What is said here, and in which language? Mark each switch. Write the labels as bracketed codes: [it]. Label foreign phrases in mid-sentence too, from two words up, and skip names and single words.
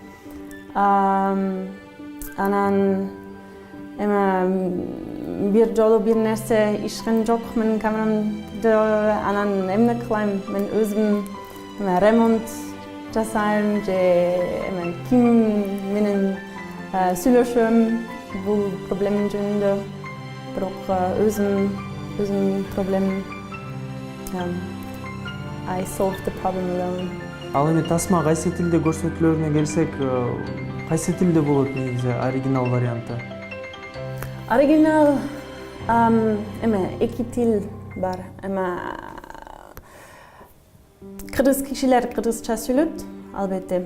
[ky] Анан бир жолу бир нерсе ишкен жок менин камерамды. Анан эмне кылайм? Мен өзүм ремонт жасайм же ким менен сүйлөшөм бул проблемин жөнүндө. Бирок өзүм проблемим. [en] I solved the problem alone. [ky] Ал эми тасма кайсы тилде көрсөтүлөрүнө келсек, кайсы тилде болот негизи оригинал варианты? Оригинал эки тил бар. Кыргыз кишилер кыргызча сүйлөйт, албетте.